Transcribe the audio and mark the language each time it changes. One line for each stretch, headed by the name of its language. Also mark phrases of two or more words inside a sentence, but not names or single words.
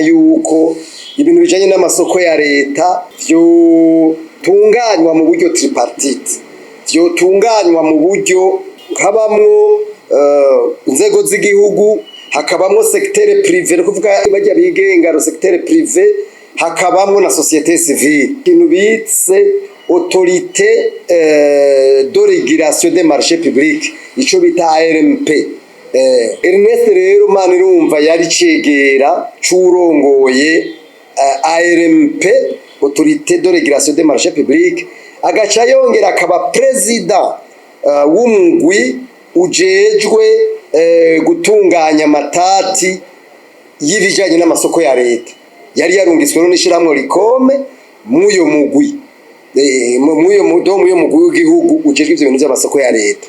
Rundi: yuko ibintu bijanye n'amasoko ya leta byo tunganywa mu buryo tripartite, byo tunganywa mu buryo habamwo inzego z'igihugu, hakabamwo
French: secteur privé,
Rundi: no kuvuga bajya bigenga ro
French: secteur privé,
Rundi: hakabamwo na
French: société civile,
Rundi: ikintu bitse
French: autorité de régulation des marchés publics,
Rundi: ico bita ARMP. Ernest rero Manirumva yari cegera curongoye ARMP,
French: autorité de régulation des marchés publics,
Rundi: agaca yongera akaba president w'umugwi ujejwe gutunganya amatati y'ibijanye n'amasoko ya leta. Yari yarungiswe n'ishiramwe rikome muyo mugwi, muyo mugwi w'igihugu ujejwe ivyo bintu by'amasoko ya leta.